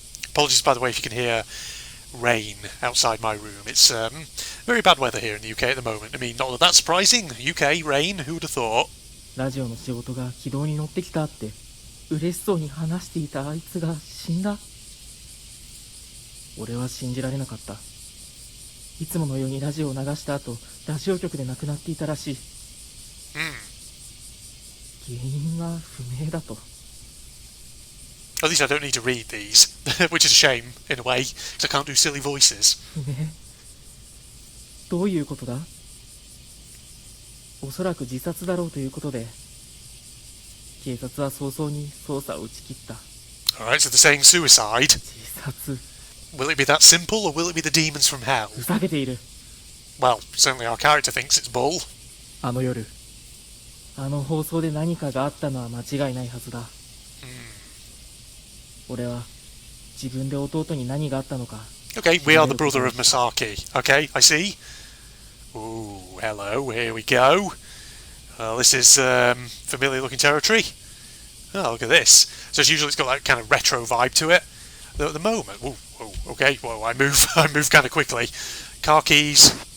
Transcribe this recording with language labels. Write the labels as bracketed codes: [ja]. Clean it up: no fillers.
[en] Apologies, by the way, if you can hear rain outside my room. It's very bad weather here in the UK at the moment. I mean, not that that's surprising. UK, rain, who would have thought? [ja] ラジオの仕事が軌道に乗ってきたって嬉しそうに話していたあいつが死んだ。俺は信じられなかった。いつものようにラジオを流した後、ラジオ局で亡くなっていたらしい。原因は不明だと。 [en] At least I don't need to read these, which is a shame, in a way, because I can't do silly voices. [ja] どういうことだ？おそらく自殺だろうということで、警察は早々に捜査を打ち切った。 [en] Alright, so they're saying suicide. [ja] 自殺。 [en] Will it be that simple, or will it be the demons from hell? [ja] ふざけている。 [en] Well, certainly our character thinks it's bull. [ja] あの夜、あの放送で何かがあったのは間違いないはずだ。俺は自分で弟に何があったのか。 [en] Okay, we are the brother of Masaki. Okay, I see. Ooh, hello, here we go. This is familiar looking territory. Oh, look at this. So it's usually, it's got that kind of retro vibe to it. Though at the moment, okay, well, I move kind of quickly. Car keys.